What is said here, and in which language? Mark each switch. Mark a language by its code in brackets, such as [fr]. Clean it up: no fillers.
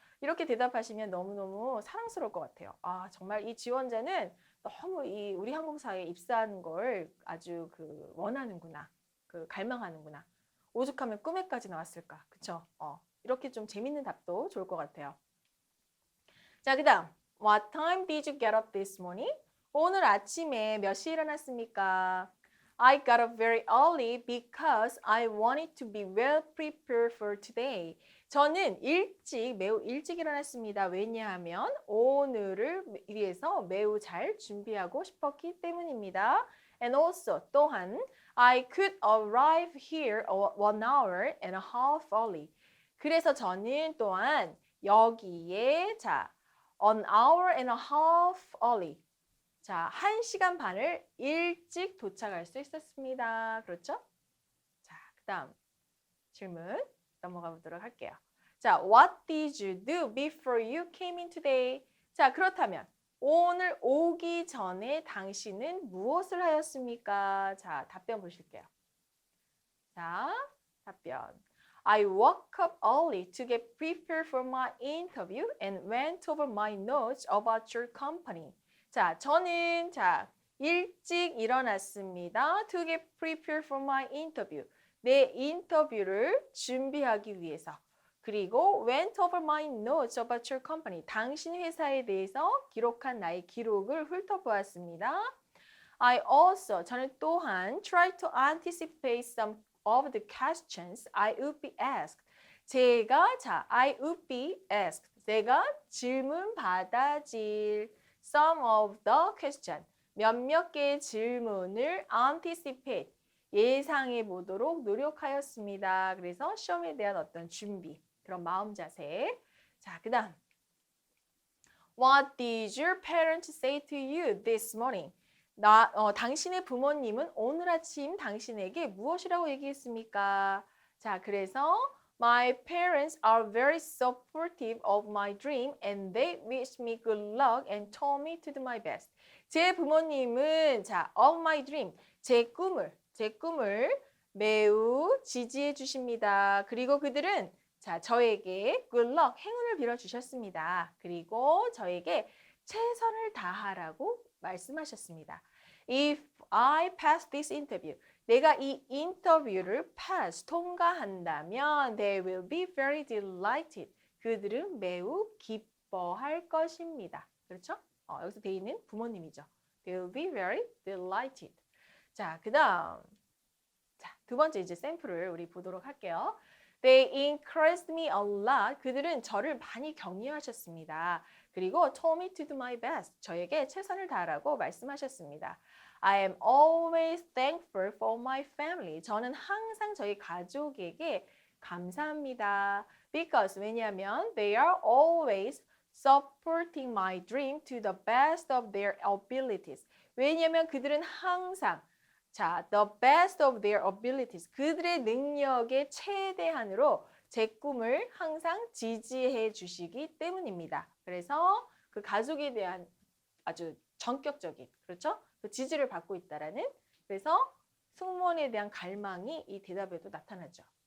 [ko] 이렇게 대답하시면 너무너무 사랑스러울 것 같아요. 아, 정말 이 지원자는 너무 이 우리 항공사에 입사하는 걸 아주 원하는구나. 갈망하는구나. 오죽하면 꿈에까지 나왔을까. 그쵸? 이렇게 좀 재밌는 답도 좋을 것 같아요. 자, 그 다음. [en] What time did you get up this morning? [ko] 오늘 아침에 몇 시에 일어났습니까? [en] I got up very early because I wanted to be well prepared for today. [ko] 저는 매우 일찍 일어났습니다. 왜냐하면 오늘을 위해서 매우 잘 준비하고 싶었기 때문입니다. [en] And also, [ko] 또한, [en] I could arrive here 1 hour and a half early. [ko] 그래서 저는 또한 여기에, [en] an hour and a half early. [ko] 1시간 반을 일찍 도착할 수 있었습니다. 그렇죠? 그 다음 질문 넘어가 보도록 할게요. [en] What did you do before you came in today? [ko] 그렇다면 오늘 오기 전에 당신은 무엇을 하였습니까? 답변 보실게요. 답변. [en] I woke up early to get prepared for my interview and went over my notes about your company. [ko] 저는 일찍 일어났습니다. [en] To get prepared for my interview. [ko] 내 인터뷰를 준비하기 위해서. 그리고 [en] went over my notes about your company. [ko] 당신 회사에 대해서 기록한 나의 기록을 훑어보았습니다. 저는 또한 [en] try to anticipate some of the questions I would be asked. I would be asked. [ko] 제가 질문 받아질 [en] some of the question. [ko] 몇몇 개의 질문을 [en] anticipate. [ko] 예상해 보도록 노력하였습니다. 그래서 시험에 대한 어떤 준비, 그런 마음 자세. 그 다음. [en] What did your parents say to you this morning? [ko] 당신의 부모님은 오늘 아침 당신에게 무엇이라고 얘기했습니까? 그래서 [en] My parents are very supportive of my dream and they wish me good luck and told me to do my best. [ko] 제 부모님은 [en] of my dream, [ko] 제 꿈을 매우 지지해 주십니다. 그리고 그들은 저에게 [en] good luck, [ko] 행운을 빌어 주셨습니다. 그리고 저에게 최선을 다하라고 말씀하셨습니다. [en] If I pass this interview, [ko] 내가 이 인터뷰를 통과한다면 [en] they will be very delighted. [ko] 그들은 매우 기뻐할 것입니다. 그렇죠? 여기서 돼 있는 부모님이죠. [en] They will be very delighted. [ko] 그 다음. 두 번째 이제 샘플을 우리 보도록 할게요. [en] They encouraged me a lot. [ko] 그들은 저를 많이 격려하셨습니다. 그리고 [en] told me to do my best. [ko] 저에게 최선을 다하라고 말씀하셨습니다. [en] I am always thankful for my family. [ko] 저는 항상 저희 가족에게 감사합니다. [en] Because [ko] 왜냐하면 [en] they are always supporting my dream to the best of their abilities. [ko] 왜냐하면 그들은 항상 [en] the best of their abilities. [ko] 그들의 능력의 최대한으로 제 꿈을 항상 지지해 주시기 때문입니다. 그래서 그 가족에 대한 아주 전격적인, 그렇죠? 그 지지를 받고 있다라는, 그래서 승무원에 대한 갈망이 이 대답에도 나타나죠.